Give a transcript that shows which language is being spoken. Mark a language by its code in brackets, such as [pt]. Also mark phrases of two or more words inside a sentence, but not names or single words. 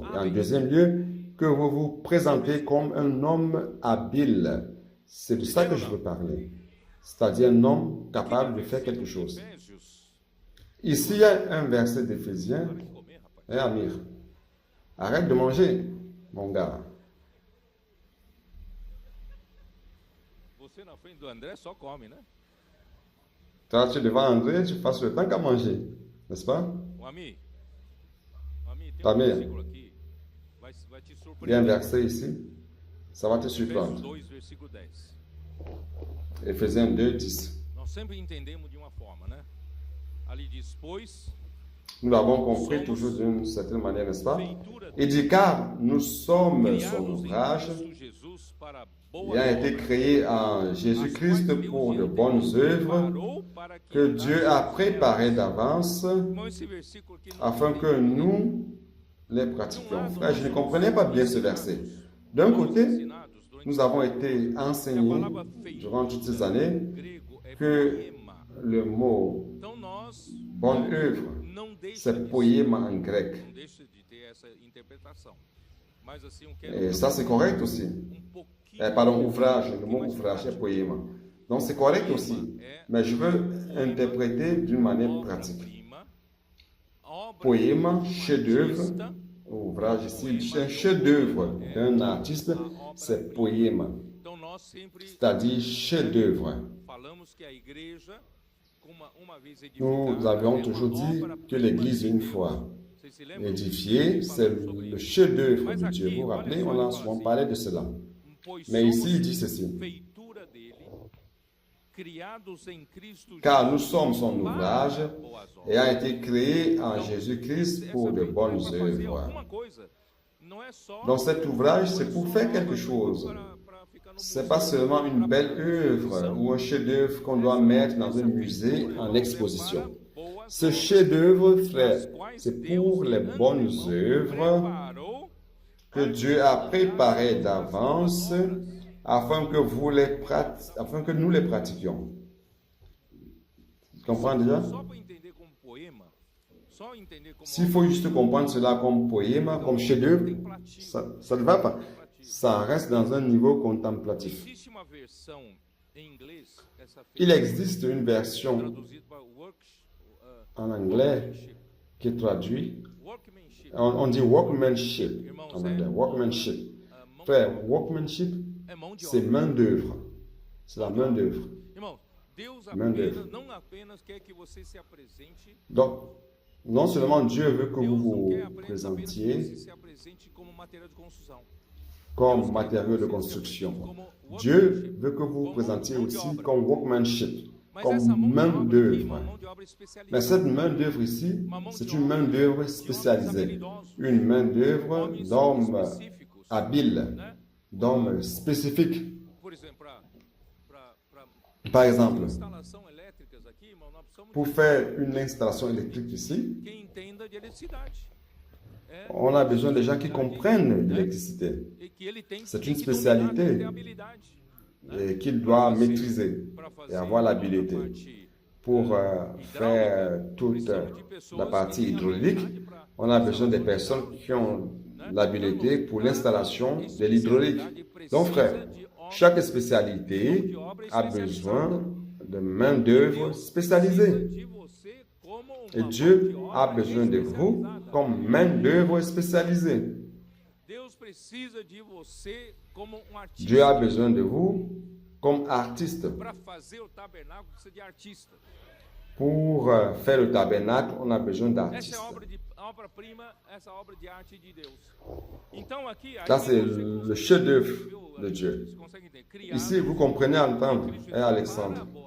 [fr] Et en deuxième lieu, que vous vous présentez comme un homme habile. C'est de ça que je veux parler. C'est-à-dire un homme capable de faire quelque chose. Ici, il y a un verset d'Éphésiens. Amir, arrête de manger, mon gars. [pt] Você na frente do André só come, né? [fr] Toi, tu es devant André, tu passes le temps qu'à manger, n'est-ce pas? [pt] Ami, tem Amir, versículo aqui, vai te [fr] il y a un [pt] surpreender. [fr] verset ici, ça va te [pt] Efésios [fr] surprendre. [pt] 2, versículo 10. [fr] Éphésiens 2, 10. [pt] Nós sempre entendemos de uma forma, né? Ali diz, pois, [fr] Nous l'avons compris toujours d'une certaine manière, n'est-ce pas? [pt] feitura [fr] Il dit, car nous sommes son [pt] criados em [fr] ouvrage, [pt] Cristo Jesus para [fr] il boas a été [pt] obras, [fr] créé en [pt] as quais [fr] Jésus-Christ [pt] Deus [fr] pour de [pt] já [fr] bonnes œuvres [pt] preparou para que [fr] que Dieu a [pt] andassem [fr] préparées [pt] nelas. [fr] d'avance [pt] Irmão, esse versículo aqui não [fr] afin [pt] tem [fr] que [pt] nada a ver. [fr] nous les pratiquions. Frère, je ne comprenais pas bien ce verset. D'un [pt] Fomos [fr] côté, [pt] ensinados durante [fr] nous avons été enseignés durant toutes ces années [pt] grego é [fr] que [pt] poema. [fr] le mot [pt] Então nós [fr] bonne œuvre, [pt] não deixa [fr] c'est [pt] de [fr] poema en grec. [pt] não deixa de ter essa interpretação. Mas assim, eu quero [fr] Et ça, c'est correct aussi. pouquinho Pardon, ouvrage, le mot ouvrage est poema. Donc, c'est correct aussi. Mais je veux interpréter d'une manière pratique. [pt] obra-prima, obra [fr] Poema, [pt] de um [fr] chef-d'œuvre, [pt] artista, [fr] ouvrage ici, un chef-d'œuvre d'un artiste, c'est poema, [pt] Então nós sempre [fr] c'est-à-dire chef-d'œuvre. [pt] falamos que a igreja, uma vez [fr] Nous [pt] edificada, [fr] avions [pt] é uma [fr] toujours dit [pt] obra-prima [fr] que l'Église, [pt] de [fr] une [pt] Deus. [fr] fois [pt] Vocês se lembram? [fr] édifiée, c'est le chef-d'œuvre de Dieu. Vous vous rappelez, on a souvent parlé de cela. [pt] Pois [fr] Mais ici, il [pt] somos [fr] dit ceci. [pt] feitura dele, criados em Cristo [fr] Car nous [pt] Jesus [fr] sommes son [pt] para [fr] ouvrage [pt] boas obras. [fr] et a été créé en Jésus-Christ [pt] Essa [fr] pour de [pt] feitura [fr] bonnes [pt] é para fazer [fr] œuvres. [pt] alguma coisa. Não é só [fr] Donc cet ouvrage, c'est pour faire quelque chose. [pt] para [fr] Ce n'est pas seulement une belle œuvre ou un chef-d'œuvre qu'on doit mettre dans un musée en exposition. Ce chef-d'œuvre, frère, c'est pour les bonnes œuvres que Dieu a préparées d'avance afin que nous les pratiquions. Tu comprends déjà? [pt] Só para entender como poema, só entender como [fr] S'il faut juste comprendre cela comme poème, comme chef-d'œuvre, ça ne va pas. Ça reste dans un niveau contemplatif. [pt] existe uma versão em inglês, essa [fr] Il existe une version [pt] traduzida para [fr] en anglais qui traduit, [pt] workmanship. [fr] on dit workmanship en anglais, workmanship. Frère, workmanship, [pt] É mão de [fr] c'est [pt] obra. [fr] main d'œuvre. C'est la main d'œuvre. [pt] Irmão, Deus [fr] Main [pt] apenas, [fr] d'œuvre. [pt] não apenas quer que você se apresente, [fr] Donc, non seulement Dieu veut que [pt] Deus [fr] vous [pt] não [fr] vous [pt] quer apenas que [fr] présentiez [pt] você se apresente como material de construção. [fr] comme matériau de construction. Dieu veut que vous vous présentiez aussi comme workmanship, [pt] Mas [fr] comme [pt] essa mão de [fr] main [pt] obra aqui, [fr] d'œuvre. [pt] uma mão de obra especializada. [fr] Mais cette main d'œuvre ici, c'est une main d'œuvre spécialisée, une main d'œuvre d'hommes habiles, d'hommes spécifiques. [pt] Por exemplo, para [fr] Par exemple, [pt] instalação elétricas aqui, irmão, nós precisamos [fr] pour faire une installation électrique ici, [pt] de quem entenda de eletricidade. [fr] on a besoin de gens qui comprennent l'électricité [pt] E que ele tem [fr] C'est [pt] tem [fr] une [pt] que dominar, [fr] spécialité. [pt] tem que ter habilidade. [fr] et qu'il doit maîtriser [pt] Para fazer [fr] et avoir [pt] toda a [fr] l'habilité [pt] parte [fr] pour faire toute la partie hydraulique. On a besoin des personnes qui ont l'habilité pour l'installation de l'hydraulique. Donc, frère, chaque spécialité a besoin de main-d'œuvre spécialisée. [pt] de você como [fr] Et [pt] uma [fr] Dieu [pt] mão de [fr] a [pt] obra [fr] besoin de vous [pt] especializada. [fr] comme main-d'œuvre spécialisée. [pt] Deus precisa de você como artista. [fr] Dieu a besoin de vous comme artiste. [pt] Para fazer o tabernáculo precisa de artista. [fr] Pour faire le tabernacle, on a besoin [pt] Essa é [fr] d'artistes. [pt] a obra de [fr] Ça, c'est le chef-d'œuvre de Dieu. Ici, vous comprenez entendre, hein, Alexandre.